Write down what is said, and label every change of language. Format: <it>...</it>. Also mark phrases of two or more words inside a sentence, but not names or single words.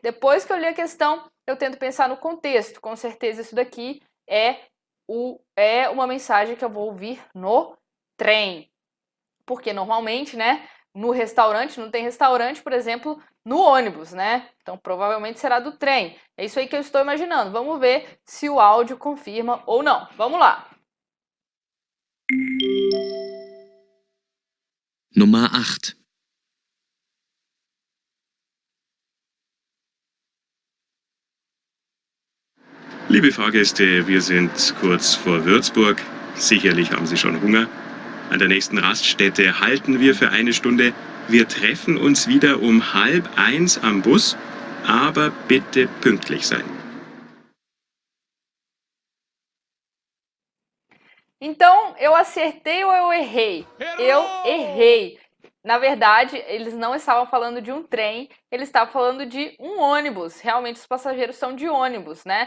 <pt>Depois que eu ler a questão, eu tento pensar no contexto. Com certeza, isso daqui é uma mensagem que eu vou ouvir no trem. Porque normalmente, né, no restaurante, não tem restaurante, por exemplo, no ônibus, né? Então, provavelmente será do trem. É isso aí que eu estou imaginando. Vamos ver se o áudio confirma ou não. Vamos lá.</pt> <de>Nummer 8. Liebe Fahrgäste, wir sind kurz vor Würzburg. Sicherlich haben Sie schon Hunger. An der nächsten Raststätte halten wir für eine Stunde. Wir treffen uns wieder um 12:30 am Bus, aber bitte pünktlich sein.</de> <pt>Então, eu acertei ou eu errei? Eu errei. Na verdade, eles não estavam falando de um trem, eles estavam falando de um ônibus. Realmente, os passageiros são de ônibus, né?</pt>